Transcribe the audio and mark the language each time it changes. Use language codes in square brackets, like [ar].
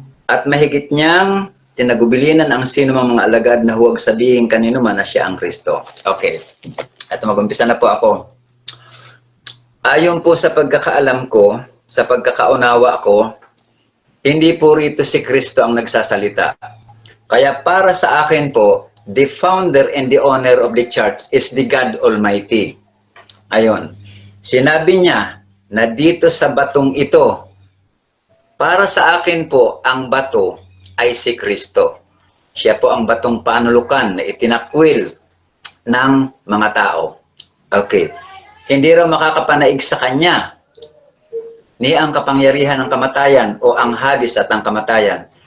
[tl] At mahigit niyang tinagubilinan ang sino mang mga alagad na huwag sabihin kanino man na siya ang Kristo. Okay. At mag-umpisa na po ako. Ayon po sa pagkakaalam ko, sa pagkakaunawa ko, hindi po rito si Kristo ang nagsasalita. Kaya para sa akin po, [en] the founder and the owner of the church is the God Almighty. [tl] Ayon. Sinabi niya na dito sa batong ito, para sa akin po, ang bato ay si Kristo. Siya po ang batong panulukan na itinakwil ng mga tao. Okay. Hindi raw makakapanaig sa kanya ni ang kapangyarihan ng kamatayan o ang Hades at ang kamatayan.